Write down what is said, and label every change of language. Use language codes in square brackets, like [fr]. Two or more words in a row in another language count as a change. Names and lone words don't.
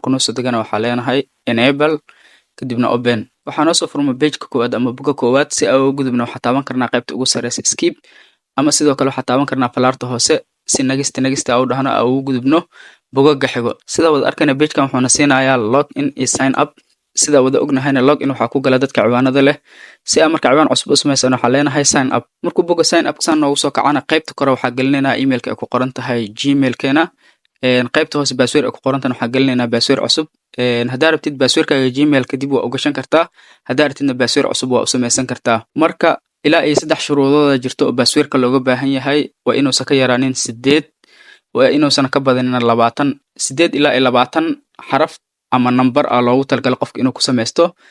[so] Markuu noogu soo degana waxaa leenahay enable kadibna open. waxaa noo soo furma page-ka koowaad ama boga koowaad. Si aan ugu gudubno waxaa taaban karnaa qaybta ugu sareysa skip ama sidoo kale waxaa taaban karnaa falaarta hoose si nagista u dhahno aan ugu gudubno bogaga xigo. sida wada arkayna page-kan wuxuuna siinayaa [en] log in [so] iyo [en] sign up. [so] sida wada ognahayna [en] log in [so] waxaa ku gala dadka ciwaanada leh. si aan marka ciwaan cusub u samaysano waxaa leenahay [en] sign up. [so] markuu boga [en] sign up [so] saan noogu soo kacana qaybta kore waxaa gelinaynaa emailka ay ku qoran tahay gmail-keena. qaybta hoose password ay ku qoran tahay waxaa gelinaynaa password cusub. haddaa rabtid passwordkaaga gmail kadib waa u gashan kartaa. haddaa rabtidna password cusub waa u samaysan kartaa. marka ilaa iyo 3 shuruudooda jirto oo passwordka looga baahan yahay waa inuusan ka yaraanin 8 waa inuusan ka badanin 20 8 ilaa iyo 20 xaraf ama number ah loogu talagalay qofka inuu ku samaysto.